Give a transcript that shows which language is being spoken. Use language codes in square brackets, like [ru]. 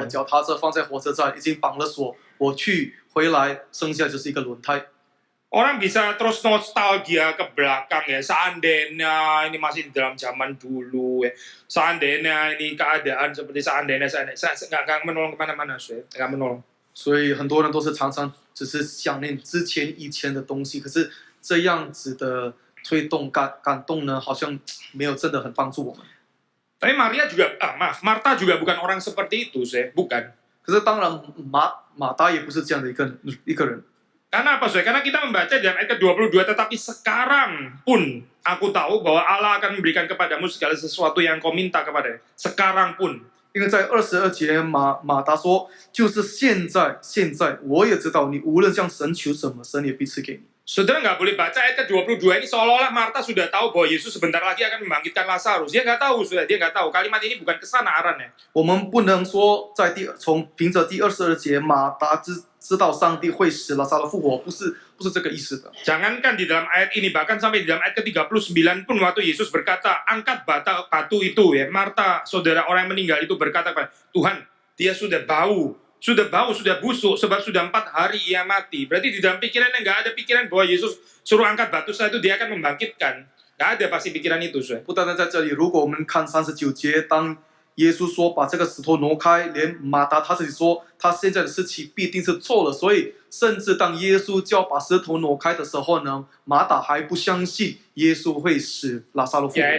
[zh] 我脚踏车放在火车站，已经绑了锁，我去回来，剩下就是一个轮胎。 [id] Orang bisa terus nostalgia ke belakang ya, seandainya ini masih di dalam zaman dulu ya, seandainya ini keadaan seperti seandainya saya nggak menolong kemana-mana, saya nggak menolong. [zh] 所以很多人都是常常只是想念以前的东西，可是这样子的推动感动呢，好像没有真的很帮助我们。 [id] Tapi Marta juga bukan orang seperti itu, saya bukan. [zh] 可是当然马达也不是这样的一个人。 [id] Karena apa, Karena kita membaca dalam ayat ke-22, tetapi sekarang pun aku tahu bahwa Allah akan memberikan kepadamu segala sesuatu yang kau minta kepadanya. Sekarang pun. [zh] 因为在22节马达说，就是现在，我也知道你无论向神求什么，神也必赐给你。 [id] Saudara nggak boleh baca ayat ke-22 ini seolah-olah Marta sudah tahu bahwa Yesus sebentar lagi akan membangkitkan Lazarus. Dia nggak tahu, dia nggak tahu. Kalimat ini bukan kesana arahnya. [zh] 我们不能说凭着第22节马达知道上帝会使拉撒路复活，不是这个意思的。 [id] Jangankan di dalam ayat ini, bahkan sampai di dalam ayat ke-39 pun waktu Yesus berkata, angkat batu itu ya. Marta, saudara orang yang meninggal itu berkata kepada Tuhan, dia sudah bau, sudah busuk, sebab sudah 4 hari ia mati. Berarti di dalam pikirannya nggak ada pikiran bahwa Yesus suruh angkat batu setelah itu dia akan membangkitkan. Nggak ada pasti pikiran itu, Saudara. [zh] 不单单在这里，如果我们看39节，当耶稣说把这个石头挪开，连马达他自己说他现在的事情必定是错了，所以甚至当耶稣叫把石头挪开的时候呢，马达还不相信耶稣会使拉撒路复活。